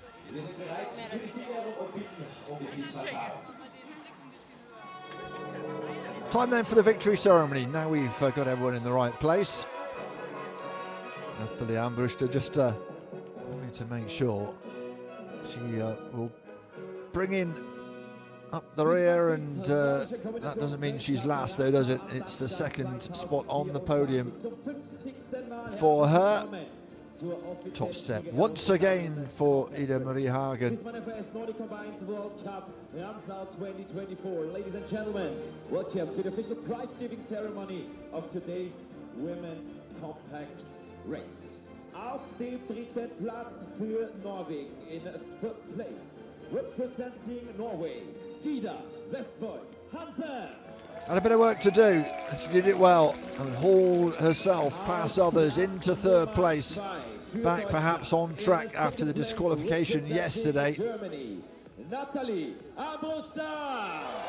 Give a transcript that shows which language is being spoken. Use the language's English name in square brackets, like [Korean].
[German] Wir sind bereit für die Siegerehrung und bitten um die Vielfalt. [English] Time then for the victory ceremony. Now we've got everyone in the right place. Nathalie Armbruster just wanting to make sure she will bring in up the rear, and that doesn't mean she's last though, does it? It's the second spot on the podium for her. Top step once again for Ida Marie Hagen. FIS Nordic Combined World Cup Ramsau 2024. Ladies and gentlemen, welcome to the official prize giving ceremony of today's Women's Compact Race. [German] Auf dem dritten Platz für Norwegen [English] in third place, representing Norway, [German] Ida Vestfold Hansen. [English] Had a bit of work to do, and she did it well and hauled herself past others into third place. Back perhaps on track after the disqualification yesterday. Germany, Nathalie Armbruster.